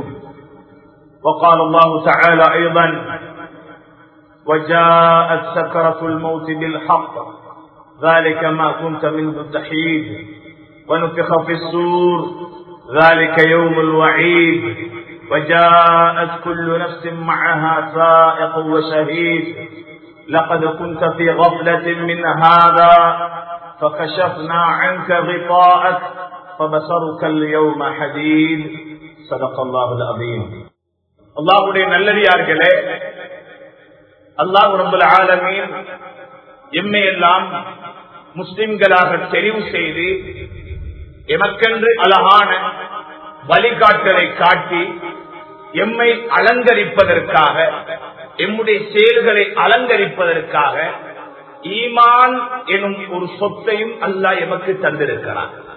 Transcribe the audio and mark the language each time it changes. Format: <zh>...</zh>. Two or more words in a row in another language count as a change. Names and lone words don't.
<ar>وقال الله تعالى أيضا: وجاءت سكرة الموت بالحق ذلك ما كنت منه تحيد ونفخ في الصور ذلك يوم الوعيد وجاءت كل نفس معها سائق وشهيد لقد كنت في غفلة من هذا فكشفنا عنك غطاءك فبصرك اليوم حديد. صدق الله العظيم.</ar> <ta>அல்லாஹ்வுடைய நல்லடியார்களே,</ta> <ar>الله رب العالمين</ar> <ta>எம்மை எல்லாம் முஸ்லிம்களாக தெரிவு செய்து எமக்கென்று அழகான வழிகாட்டலை காட்டி எம்மை அலங்கரிப்பதற்காக, எம்முடைய செயல்களை அலங்கரிப்பதற்காக ஈமான் எனும் ஒரு சொத்தையும் அல்லாஹ் எமக்கு தந்திருக்கிறார்.</ta>